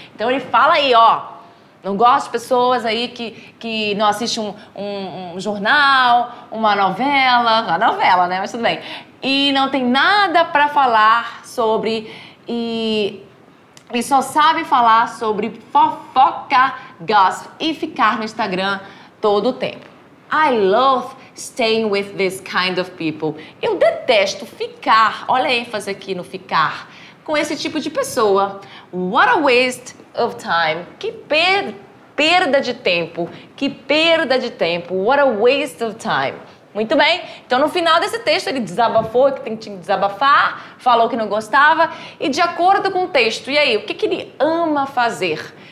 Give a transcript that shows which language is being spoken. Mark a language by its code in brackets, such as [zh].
[pt] Então ele fala aí, ó, não gosto de pessoas aí que não assistem um jornal, uma novela, né? Mas tudo bem. E não tem nada para falar sobre e só sabe falar sobre fofoca, gossip e ficar no Instagram todo o tempo. [en] I love staying with this kind of people. [pt] Eu detesto ficar, olha a ênfase aqui no ficar, com esse tipo de pessoa. [en] What a waste of time. Que perda de tempo. [pt] Que perda de tempo. What a waste of time. Muito bem, então no final desse texto ele desabafou, que tinha que desabafar, falou que não gostava e de acordo com o texto, e aí, o que ele ama fazer?